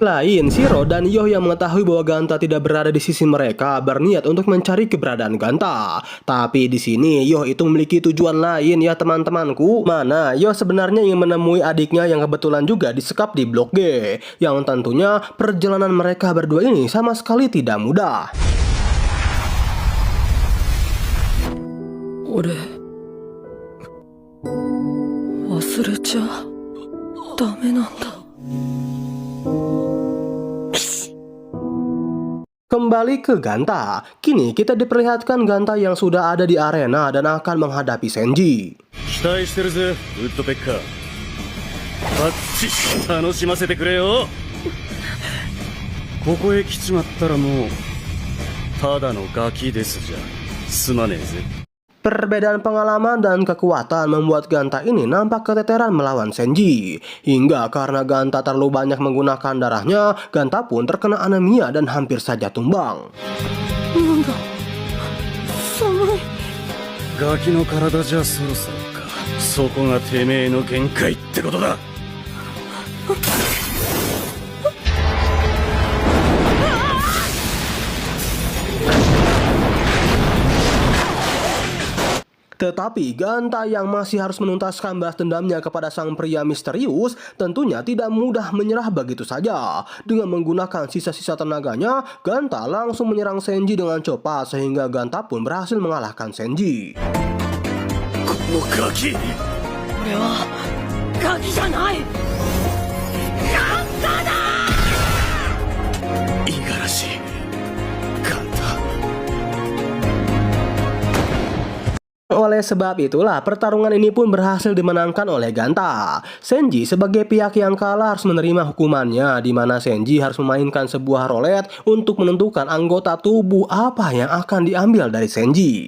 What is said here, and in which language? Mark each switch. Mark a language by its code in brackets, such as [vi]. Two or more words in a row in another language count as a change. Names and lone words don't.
[id] Lain Shiro dan Yo yang mengetahui bahwa Ganta tidak berada di sisi mereka berniat untuk mencari keberadaan Ganta. Tapi di sini Yo itu memiliki tujuan lain ya teman-temanku. Mana Yo sebenarnya ingin menemui adiknya yang kebetulan juga disekap di blok G, yang tentunya perjalanan mereka berdua ini sama sekali tidak mudah. [ja] 俺忘れちゃダメなんだ。 [id] Kembali ke Ganta. Kini kita diperlihatkan Ganta yang sudah ada di arena dan akan menghadapi Senji. [ja] 期待してるぜ、ウッドペッカー。バッチシ楽しませてくれよ。ここへ来ちまったらもうただのガキですじゃすまねえぜ。 [id] Perbedaan pengalaman dan kekuatan membuat Ganta ini nampak keteteran melawan Senji. Hingga karena Ganta terlalu banyak menggunakan darahnya, Ganta pun terkena anemia dan hampir saja tumbang. [ja] なんだ、寒い。ガキの体じゃそろそろか。そこがてめえの限界ってことだ。 [id] Tetapi Ganta yang masih harus menuntaskan balas dendamnya kepada sang pria misterius tentunya tidak mudah menyerah begitu saja. Dengan menggunakan sisa-sisa tenaganya, Ganta langsung menyerang Senji dengan cepat sehingga Ganta pun berhasil mengalahkan Senji. [ja] このガキ。俺はガキじゃない。ガンタだ。五十嵐ガンタ。 [id] Oleh sebab itulah pertarungan ini pun berhasil dimenangkan oleh Ganta. Senji sebagai pihak yang kalah harus menerima hukumannya, di mana Senji harus memainkan sebuah roulette untuk menentukan anggota tubuh apa yang akan diambil dari Senji.